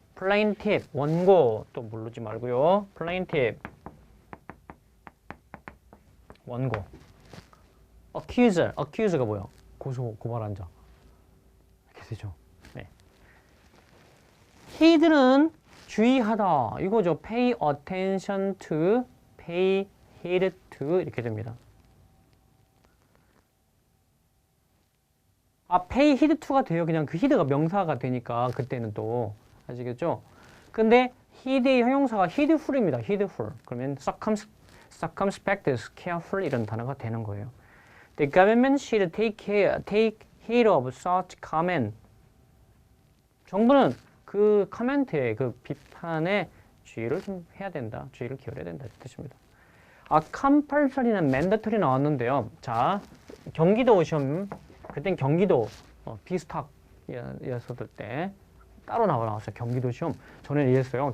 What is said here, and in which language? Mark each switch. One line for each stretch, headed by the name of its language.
Korean: plaintiff, 원고 또 모르지 말고요. plaintiff, 원고. accuser가 뭐야? 고발한 자. 이렇게 되죠. 네. heed는 주의하다 이거죠.
English: pay attention to, pay heed to
Korean: 이렇게 됩니다.
English: pay heed to가 돼요.
Korean: 그냥 그 heed가 명사가 되니까 그때는 또 아시겠죠? 근데 heed의 형용사가 heedful입니다. heedful. 그러면 circumspect, careful 이런 단어가 되는 거예요.
English: The government should take heed of such comment.
Korean: 정부는 그 커멘트에 그 비판에 주의를 좀 해야 된다. 주의를 기울여야 된다. 뜻입니다. compulsory는 mandatory 나왔는데요. 자, 경기도 시험 그땐 경기도 비스탁이었을 때 따로 나왔어요. 경기도 시험. 전에 이랬어요.